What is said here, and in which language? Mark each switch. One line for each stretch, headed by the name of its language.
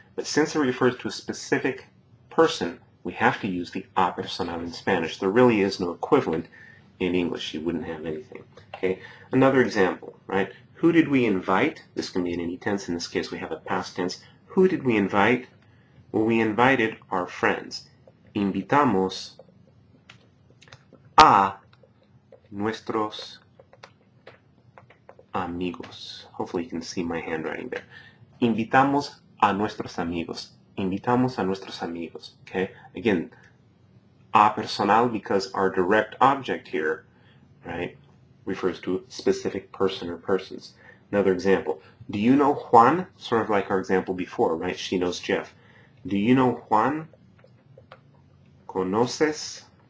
English: But since it refers to a specific person, we have to use the a personal in Spanish. There really is no equivalent in English. You wouldn't have anything. Okay? Another example, right? Who did we invite? This can be in any tense. In this case, we have a past tense. Who did we invite? Well, we invited our friends.
Spanish: Invitamos a nuestros amigos.
English: Hopefully you can see my handwriting there.
Spanish: Invitamos a nuestros amigos. Invitamos a nuestros amigos.
English: Okay? Again, a personal because our direct object here, right, refers to a specific person or persons. Another example. Do you know Juan? Sort of like our example before, right? She knows Jeff. Do you know Juan?
Spanish: ¿Conoces?